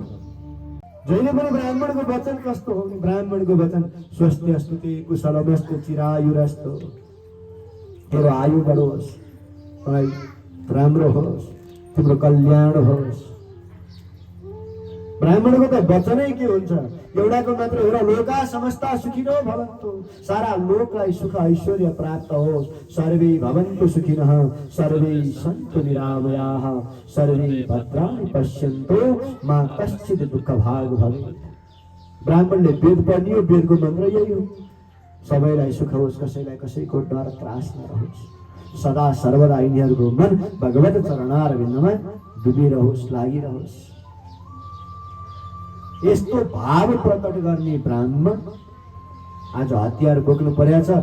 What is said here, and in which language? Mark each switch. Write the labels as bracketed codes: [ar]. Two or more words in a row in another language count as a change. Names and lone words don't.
[ne] जहिले पनि ब्राह्मणको वचन कस्तो हो? ब्राह्मणको वचन [sa] स्वस्ति स्तुति कुशलमस्तु चिरायुरस्तु, [ne] तेरो आयु बढोस्, तँलाई राम्रो होस्, तिम्रो कल्याण होस्। ब्राह्मणको त वचनै के हुन्छ? एउटाको मात्र एउटा [sa] लोका समस्ता सुखिनो भवन्तु, [ne] सारा लोकलाई सुख ऐश्वर्य प्राप्त होस्। [sa] सर्वे भवन्तु सुखिनः, सर्वे सन्तु निरामयाः, सर्वे भद्राणि पश्यन्तु मा कश्चित् दुःखभाग् भवेत्। [ne] ब्राह्मणले वेद पढ्ने हो, वेदको मन्त्र यही हो, सबैलाई सुख होस्, कसैलाई कसैको डर त्रास नरहोस्। सदा सर्वदा यिनीहरूको मन भगवत चरणारविन्दमा डुबिरहोस्, लागिरहोस्। यस्तो भाव प्रकट गर्ने ब्राह्मण आज हतियार बोक्नु परेको छ।